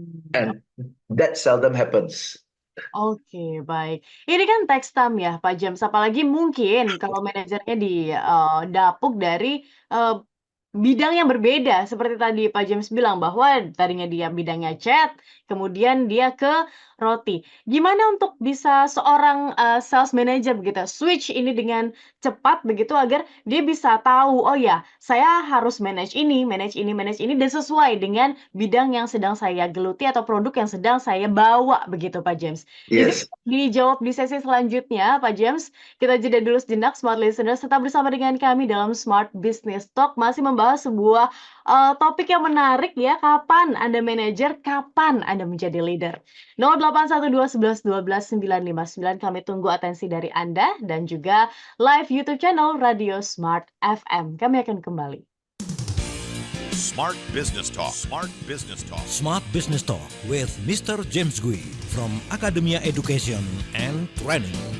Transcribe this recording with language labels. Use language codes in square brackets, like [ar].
[en] And that seldom happens. [id] Oke, baik. Ini kan text time ya, Pak James. Apalagi mungkin kalau manajernya dapuk dari bidang yang berbeda. Seperti tadi Pak James bilang bahwa tadinya dia bidangnya chat, kemudian dia ke roti. Gimana untuk bisa seorang sales manager begitu switch ini dengan cepat begitu agar dia bisa tahu, oh ya, saya harus manage ini, dan sesuai dengan bidang yang sedang saya geluti atau produk yang sedang saya bawa begitu Pak James. [en] Yes. [id] Ini dijawab di sesi selanjutnya Pak James. Kita jeda dulu sejenak Smart Listeners, tetap bersama dengan kami dalam Smart Business Talk masih membahas sebuah topik yang menarik ya, kapan Anda manajer, kapan Anda menjadi leader. 0812 11 12 959 kami tunggu atensi dari Anda dan juga live YouTube channel Radio Smart FM. Kami akan kembali. [en] Smart Business Talk. Smart Business Talk. Smart Business Talk with Mr. James Gui from Academia Education and Training.